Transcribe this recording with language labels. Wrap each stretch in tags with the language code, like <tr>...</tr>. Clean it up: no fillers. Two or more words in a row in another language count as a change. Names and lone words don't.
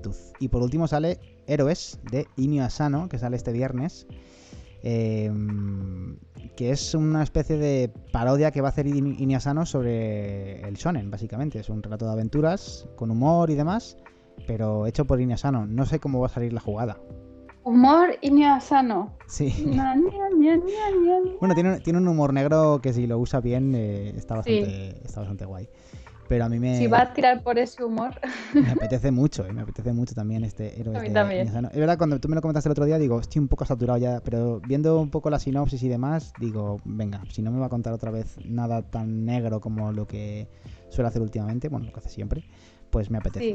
<es>Y por último sale Héroes, de Inio Asano, que sale este viernes. que es una especie de parodia que va a hacer Inuyasha sobre el shonen, básicamente. Es un relato de aventuras con humor y demás, pero hecho por Inuyasha. No sé cómo va a salir la jugada. Humor Inuyasha. Sí. Na, ña, ña, ña, ña, ña. Bueno, tiene un humor negro que si lo usa bien está Sí. bastante guay. Pero a mí Si va a tirar por ese humor, me apetece mucho también este a Héroes mí de también. Inuyasha. Es verdad, cuando tú me lo comentaste el otro día, digo, estoy un poco saturado ya, pero viendo un poco la sinopsis y demás, digo, venga, si no me va a contar otra vez nada tan negro como lo que suele hacer últimamente, bueno, lo que hace siempre, pues me apetece.</es>